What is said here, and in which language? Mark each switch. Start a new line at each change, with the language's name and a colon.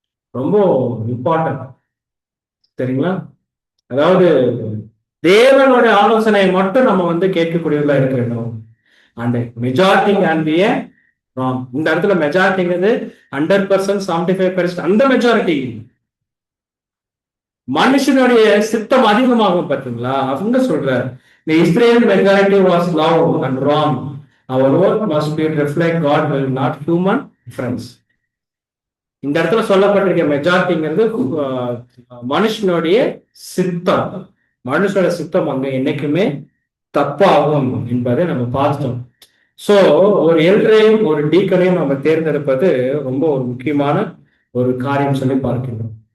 Tamil: ரொம்ப இம்பார்ட்டன்ட், சரிங்களா? அதாவது தேவனுடைய ஆலோசனையை மட்டும் நம்ம கேட்கக்கூடியவர்களா இருக்க வேண்டும்.
English: And majority can be a wrong.
Tamil: இந்த இடத்துல மெஜாரிட்டிங்கிறது
English: 100%, 75%.
Tamil: அந்த மெஜாரிட்டி மனுஷனுடைய சித்தம் அதிகமாகும். பார்த்தீங்களா? அவங்க சொல்றாரு,
English: the Israel majority was loud and wrong. Our work must be reflect God will not human friends.
Tamil: இந்த இடத்துல சொல்லப்பட்டிருக்க மெஜாரிட்டிங்கிறது மனுஷனுடைய சித்தம். மனுஷனோட சித்தம் அங்க என்னைக்குமே தப்பாகும் என்பதை நம்ம பார்த்தோம். சோ ஒரு எல்டரையும் ஒரு டீக்கனையும் நம்ம தேர்ந்தெடுப்பது ரொம்ப ஒரு முக்கியமான ஒரு காரியம் சொல்லி பார்க்கின்றோம்.